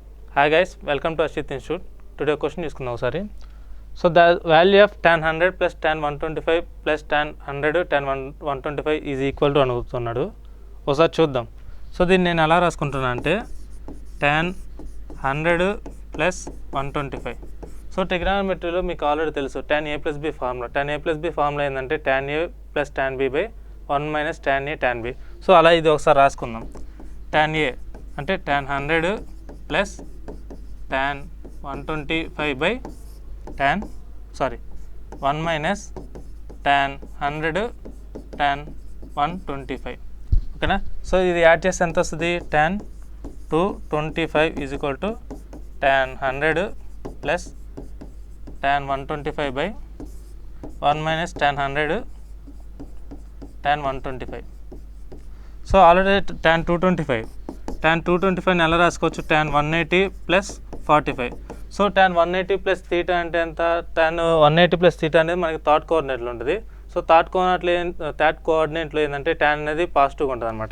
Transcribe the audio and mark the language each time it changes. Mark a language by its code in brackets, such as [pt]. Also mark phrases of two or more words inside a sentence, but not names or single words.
[en] Hi guys, welcome to Ashit Institute. Today question [te] తీసుకుందాం ఒకసారి. [en] So the value of tan 100 plus tan 125 plus tan 100 tan 125 is equal to అనుకుంటున్నాడు. [te] ఒకసారి చూద్దాం. సో దీన్ని నేను ఎలా రాసుకుంటున్నా అంటే [en] tan 100 plus 125. [te] సో ట్రిగ్నామెట్రీలో మీకు ఆల్రెడీ తెలుసు [en] tan a plus b [te] ఫార్ములా. [en] tan a plus b ఫార్ములా ఏంటంటే tan a plus tan b by 1 minus tan a tan b. [te] సో అలా ఇది ఒకసారి రాసుకుందాం. [en] tan a అంటే tan 100 plus tan 125 by 1 minus tan 100 tan 125. [te] ఓకేనా. సో ఇది యాడ్ చేస్తే ఎంత వస్తుంది? [en] tan 225 is equal to tan 100 plus tan 125 by 1 minus tan 100 tan 125. [te] సో ఆల్రెడీ tan 225 ఎలా రాసుకోవచ్చు? [en] tan 180 plus 45. సో tan 180 plus theta [te] అంటే ఎంత? [en] tan 180 plus theta [te] అనేది మనకి [en] third coordinateలో [te] ఉంటుంది. సో [en] third coordinateలో [te] ఏంటంటే tan అనేది పాజిటివ్గా ఉంటుంది అనమాట.